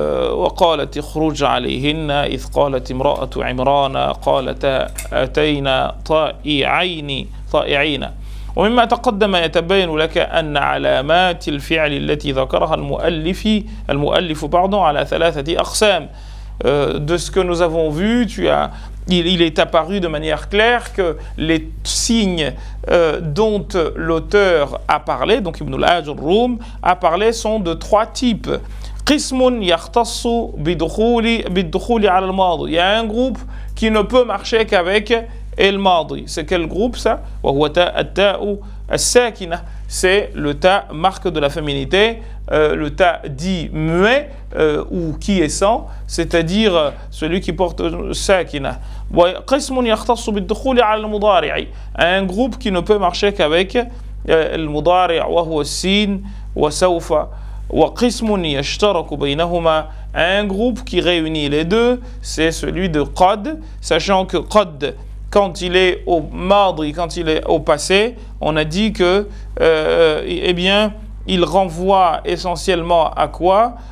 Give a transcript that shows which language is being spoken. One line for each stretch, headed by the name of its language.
Arabic: وقالت اخرج عليهن إذ قالت امرأة عمران قالتا أتينا طائعين. ومما تقدم يتبين لك أن علامات الفعل التي ذكرها المؤلف على ثلاثة أقسام.
French: De ce que nous avons vu, il est apparu de manière claire que les signes dont l'auteur a parlé, donc Ibn al-Ajurrum a parlé, sont de trois types.
Arabic: قسم يختص بالدخول على الماضي.
French: Il y a un groupe qui ne peut marcher qu'avec الماضي. C'est quel groupe ça?
Arabic: وهو التاء الساكنة.
French: C'est le ta, marque de la féminité, le ta dit muet ou qui est sans, c'est-à-dire celui qui porte sakina.
Arabic: قسم يختص بالدخول على المضارع.
French: Un groupe qui ne peut marcher qu'avec
Arabic: المضارع وهو السين وسوف. وقسم يشترك بينهما.
French: Un groupe qui réunit les deux, c'est celui de qad, sachant que qad, quand il est au madi, quand il est au passé, on a dit que eh bien il renvoie essentiellement à quoi?